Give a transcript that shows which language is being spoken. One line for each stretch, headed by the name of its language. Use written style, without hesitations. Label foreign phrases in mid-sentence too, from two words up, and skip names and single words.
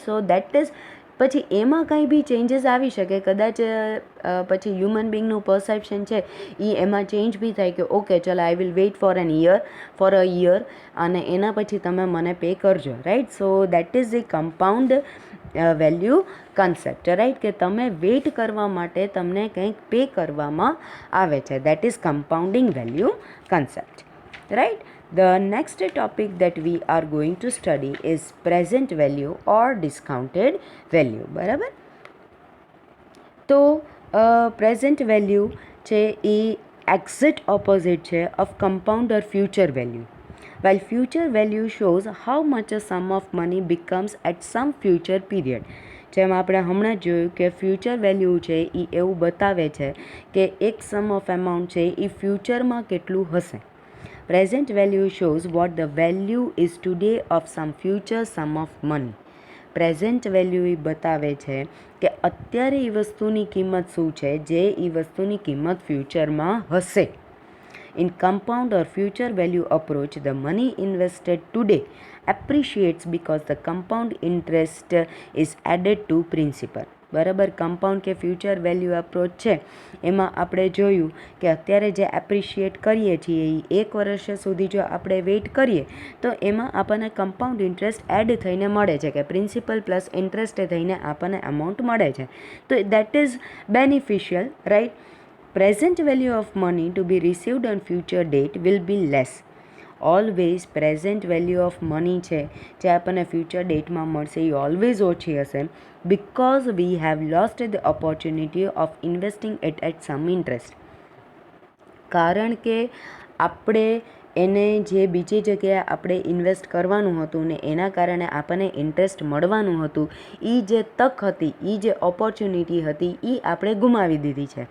English: so that is
Gujarati: પછી એમાં કંઈ બી ચેન્જીસ આવી શકે, કદાચ પછી હ્યુમન બિંગનું પરસેપ્શન છે એ એમાં ચેન્જ બી થાય કે ઓકે ચલો
English: I will wait for a year
Gujarati: અને એના પછી તમે મને પે કરજો, રાઈટ.
English: so that is the compound value concept,
Gujarati: રાઈટ, કે તમે વેઇટ કરવા માટે તમને કંઈક પે કરવામાં આવે છે.
English: that is compounding value concept, right. The next topic that we are going to study is present value or discounted value.
Gujarati: બરાબર.
English: તો present value
Gujarati: છે એ
English: exact opposite છે of compound or future value. While future value shows how much a sum of money becomes at some future period.
Gujarati: જેમ આપણે હમણાં જોયું કે
English: future value
Gujarati: છે એ એવું બતાવે છે કે એક
English: sum of amount
Gujarati: છે એ ફ્યુચરમાં કેટલું હશે.
English: Present value shows what the value is today of some future sum of money. present value
Gujarati: એ બતાવે છે કે અત્યારે એ વસ્તુની કિંમત શું છે જે એ વસ્તુની કિંમત ફ્યુચરમાં હશે.
English: In compound or future value approach, the money invested today appreciates because the compound interest is added to principal.
Gujarati: બરાબર. કમ્પાઉન્ડ કે
English: future value approach
Gujarati: છે એમાં આપણે જોયું કે અત્યારે જે એપ્રિશિએટ કરીએ છીએ એ 1 વર્ષ સુધી જો આપણે વેઇટ કરીએ તો એમાં આપણને
English: compound interest
Gujarati: એડ થઈને મળે છે કે
English: principal plus interest
Gujarati: થઈને આપણને અમાઉન્ટ મળે છે.
English: તો that is beneficial, right. Present value of money to be received on future date will be less. always present value of money
Gujarati: છે જે આપણને
English: future dateમાં
Gujarati: મળશે એ
English: ઓલવેઝ
Gujarati: ઓછી હશે
English: because we have lost the opportunity of investing it at some interest.
Gujarati: કારણ કે આપણે એને જે બીજી જગ્યાએ આપણે ઇન્વેસ્ટ કરવાનું હતું ને એના કારણે આપણને ઇન્ટરેસ્ટ મળવાનું હતું, એ જે તક હતી, એ જે ઓપોર્ચ્યુનિટી હતી એ આપણે ગુમાવી દીધી છે.